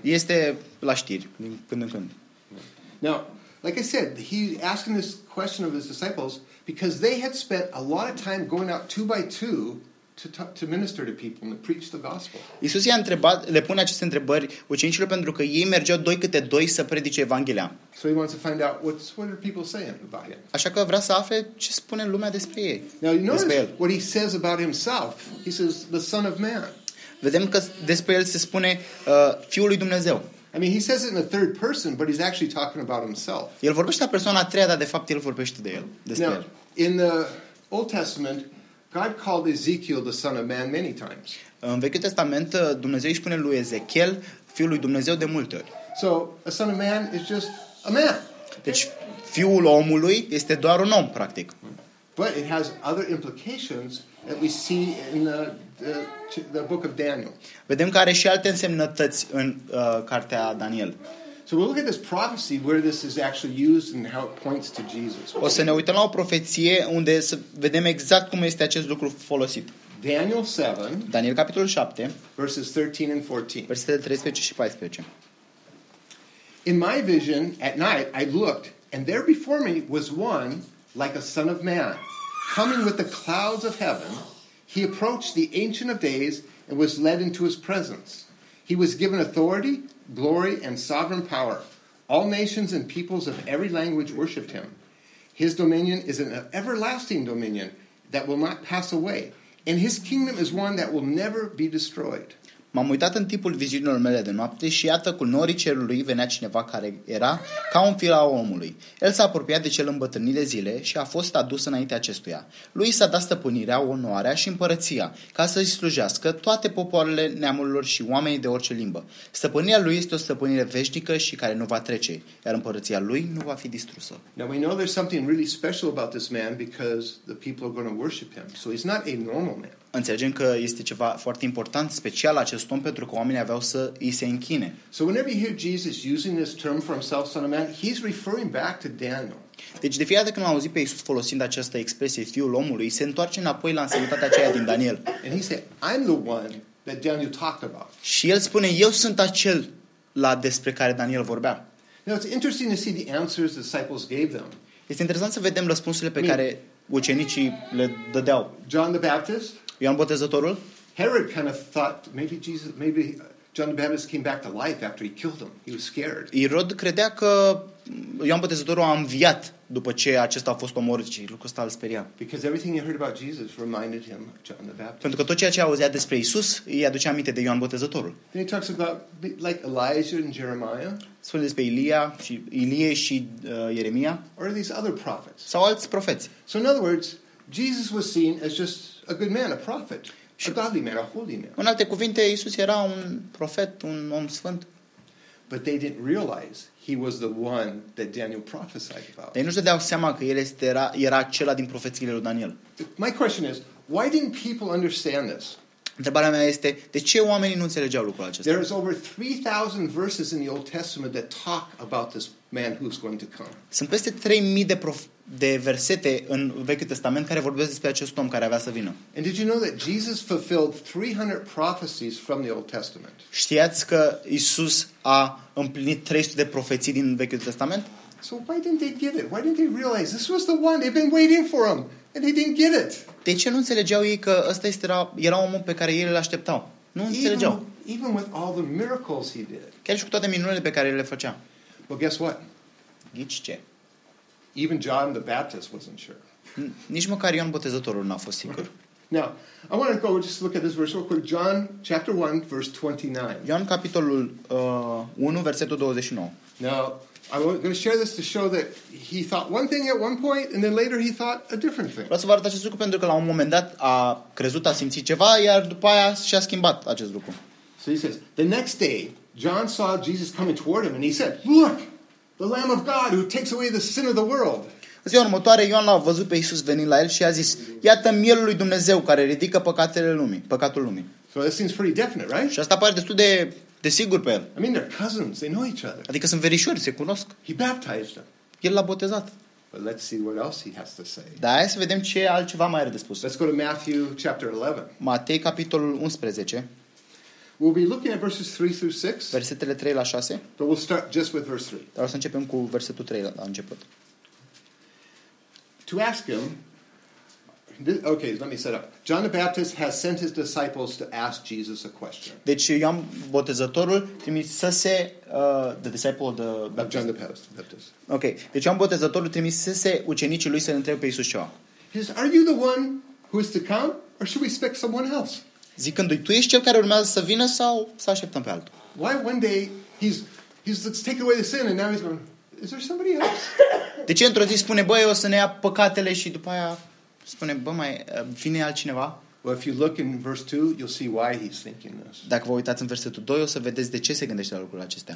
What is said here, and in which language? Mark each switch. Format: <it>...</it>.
<ro>Este la știri din când în când.</ro> <en>Now, like I said, he asking this question of his disciples because they had spent a lot of time going out two by two to minister to people and to preach the gospel.</en> <ro>Iisus i-a întrebat, le pune aceste întrebări ucenicilor pentru că ei mergeau doi câte doi să predice Evanghelia.</ro> <en>So he wants to find out what are people saying about him.</en> <ro>Așa că vrea să afle ce spune lumea despre ei.</ro> <en>Now you notice what he says about himself. He says the Son of Man.</en> <ro>Vedem că despre el se spune fiul lui Dumnezeu.</ro> <en>I mean, he says it in the third person, but he's actually talking about himself.</en> <ro>El vorbește la persoana a treia, dar de fapt el vorbește de el, despre</ro> <en>Now,</en> <ro>el.</ro> <en>In the Old Testament, God called Ezekiel the Son of Man many times.</en> <ro>În Vechiul Testament, Dumnezeu îi spune lui Ezechiel, fiul lui Dumnezeu, de multe ori.</ro> <en>So, a son of man is just a man.</en> <ro>Deci, fiul omului este doar un om, practic.</ro> <en>But it has other implications that we see in the book of Daniel.</en> <ro>Vedem că are și alte însemnătăți în cartea Daniel.</ro> <en>So we'll look at this prophecy where this is actually used and how it points to Jesus.</en> <ro>O să ne uităm la o profeție unde să vedem exact cum este acest lucru folosit.</ro> <en>Daniel 7.</en> <ro>Daniel capitolul 7.</ro> <en>Verses 13 and 14.</en> <ro>Versetele 13 și 14.</ro> <en>In my vision at night I looked and there before me was one like a son of man coming with the clouds of heaven. He approached the Ancient of Days and was led into his presence. He was given authority, glory, and sovereign power. All nations and peoples of every language worshipped him. His dominion is an everlasting dominion that will not pass away, and his kingdom is one that will never be destroyed.</en> <ro>M-am uitat în timpul viziunilor mele de noapte și iată cu norii cerului venea cineva care era ca un fiul al omului. El s-a apropiat de cel îmbătrânit de zile și a fost adus înainte acestuia. Lui s-a dat stăpânirea, onoarea și împărăția ca să-i slujească toate popoarele, neamurilor și oamenii de orice limbă. Stăpânirea lui este o stăpânire veșnică și care nu va trece, iar împărăția lui nu va fi distrusă.</ro> <en>Now we know there's something really special about this man because the people are going to worship him. So he's not a normal man.</en> <ro>Înțelegem că este ceva foarte important, special acest om, pentru că oamenii aveau să îi se închine.</ro> <en>So whenever you hear Jesus using this term for himself, son of man, he's referring back to Daniel.</en> <ro>Deci de fiecare dată când am auzit pe Iisus folosind această expresie, fiul omului, se întoarce înapoi la ansemnitatea aceea din Daniel.</ro> <en>And he said, I'm the one that Daniel talked about.</en> <ro>Și el spune, eu sunt acel la despre care Daniel vorbea.</ro> <en>Now it's interesting to see the answers the disciples gave them.</en> <ro>Este interesant să vedem răspunsurile pe care ucenicii le dădeau.</ro> <en>John the Baptist?</en> <ro>Ioan Botezătorul?</ro> <en>Herod kind of thought maybe Jesus, maybe John the Baptist came back to life after he killed him. He was scared.</en> <ro>Irod credea că Ioan Botezătorul a înviat după ce acesta a fost omorât și lucrul ăsta îl speria.</ro> <en>Because everything he heard about Jesus reminded him of John the Baptist.</en> <ro>Pentru că tot ceea ce auzea despre Isus îi aducea aminte de Ioan Botezătorul.</ro> <en>Then he talks about like Elijah and Jeremiah.</en> <ro>Spune despre Ilie și Ieremia.</ro> <en>Or these other prophets.</en> <ro>Sau alți profeți.</ro> <en>So in other words, Jesus was seen as just a good man, a prophet. A godly man, a holy man.</en> <ro>În alte cuvinte, Iisus era un profet, un om sfânt.</ro> <en>But they didn't realize he was the one that Daniel prophesied about.</en> <ro>Ei nu se dădeau seama că el era acela din profețiile lui Daniel.</ro> <en>My question is, why didn't people understand this?</en> <ro>Întrebarea mea este, de ce oamenii nu înțelegeau lucrul acesta?</ro> <en>There is over 3000 verses in the Old Testament that talk about this man who's going to come.</en> <ro>Sunt peste 3000 de versete în Vechiul Testament care vorbesc despre acest om care avea să vină.</ro> <en>And did you know that Jesus fulfilled 300 prophecies from the Old Testament?</en> <ro>Știați că Isus a împlinit 300 de profeții din Vechiul Testament?</ro> <en>So why didn't they get it? Why didn't they realize this was the one they've been waiting for him and they didn't get it?</en> <ro>De ce nu înțelegeau ei că ăsta era omul pe care ei îl așteptau? Nu înțelegeau.</ro> <en>Even with all the miracles he did.</en> <ro>Chiar și cu toate minunile pe care le făcea.</ro> <en>Well, guess what?</en> <ro>Ghici ce?</ro> <en>Even John the Baptist wasn't sure.</en> <ro>Nici măcar Ioan Botezătorul n-a fost sigur.</ro> <en>Now, I want to go just look at this verse real quick. John chapter 1, verse 29.</en> <ro>Ioan capitolul 1, versetul 29.</ro> <en>Now, I'm going to share this to show that he thought one thing at one point and then later he thought a different thing.</en> <ro>Vreau să vă arăt acest lucru pentru că la un moment dat a crezut, a simțit ceva, iar după aia și-a schimbat acest lucru.</ro> <en>So he says, the next day, John saw Jesus coming toward him and he said, look, the Lamb of God who takes away the sin of the world.</en> <ro>În ziua următoare, Ioan l-a văzut pe Iisus venind la el și a zis, iată mielul lui Dumnezeu care ridică păcatul lumii.</ro> <en>So that seems pretty definite, right?</en> <ro>Și asta pare destul de... Desigur pe el.</ro> <en>I mean, they're cousins. They know each other.</en> <ro>Adică sunt verișori, se cunosc.</ro> <en>He baptized them.</en> <ro>El l-a botezat.</ro> <en>But let's see what else he has to say.</en> <ro>Da, hai să vedem ce altceva mai are de spus.</ro> <en>Let's go to Matthew chapter 11.</en> <ro>Matei capitolul 11.</ro> <en>We'll be looking at verses 3 through 6.</en> <ro>Versetele 3 la 6.</ro> <en>But we'll start just with verse 3.</en> <ro>Dar o să începem cu versetul 3 la început.</ro> <en>To ask him. Okay, let me set up. John the Baptist has sent his disciples to ask Jesus a question.</en> <ro>Deci Ioan Botezătorul trimisese</ro> <en>the disciple the Baptist. John the Baptist. Okay.</en> <ro>Deci Ioan Botezătorul trimisese ucenicii lui să întrebe pe Iisus ceva.</ro> <en>He says, are you the one who is to come or should we expect someone else?</en> <ro>Zicându-i, tu ești cel care urmează să vină sau să așteptăm pe altul?</ro> <en>Why one day he's taken away the sin and now he's going, is there somebody else?</en> <ro>De ce într-o zi spune, băi, o să ne ia păcatele și după aia spune, bă, mai vine altcineva?</ro> <en>Well, if you look in verse 2, you'll see why he's thinking this.</en> <ro>Dacă vă uitați în versetul 2, o să vedeți de ce se gândește la lucrurile acestea.</ro>